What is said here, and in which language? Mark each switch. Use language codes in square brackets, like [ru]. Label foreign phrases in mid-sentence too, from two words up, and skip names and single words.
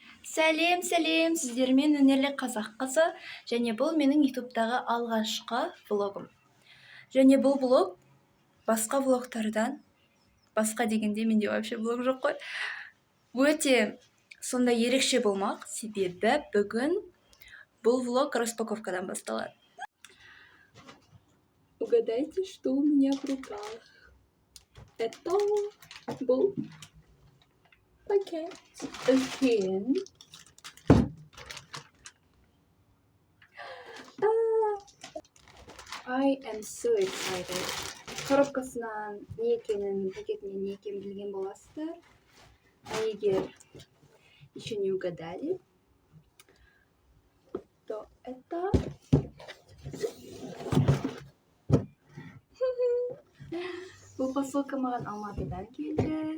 [kk] Сәлем-сәлем, сіздермен мәнерлеп қазақ қызы, және бұл менің ютубтағы алғашқы влогым. Және бұл влог басқа влогтардан, басқа дегенде менде вообще влог жоқ қой, өте сондай ерекше болмақ, себебі бүгін бұл влог распаковкадан басталады. [ru] Угадайте, что у меня в руках. Это был пакет. [en] Again. I am so excited. [kk] Коробкасынан не екенін, пакетінен не екенін білген боласыздар. Егер [ru] еще не угадали, то это [kk] бұл посылка маған Алматыдан келді.